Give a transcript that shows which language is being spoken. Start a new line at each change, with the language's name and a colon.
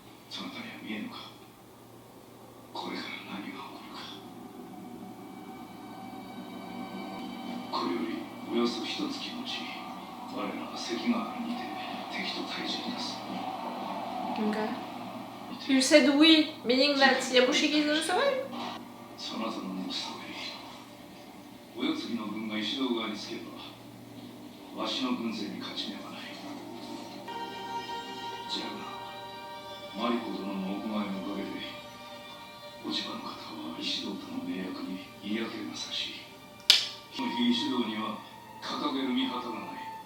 Japanese: そなたには見えぬか。これから何が起こるか。これよりおよそ一月のうち、我らは関ヶ原にて敵と対峙いたす。
English: Okay. You said we, meaning that Yabushige is also right?
Japanese: そなたの申す通り、お世継ぎの軍が石堂側につけば、わしの軍勢に勝ち目はない。じゃが、マリコ殿のお声のおかげで、落ち葉の方は石堂との盟約に嫌気がさし、この日石堂には掲げる見旗がない。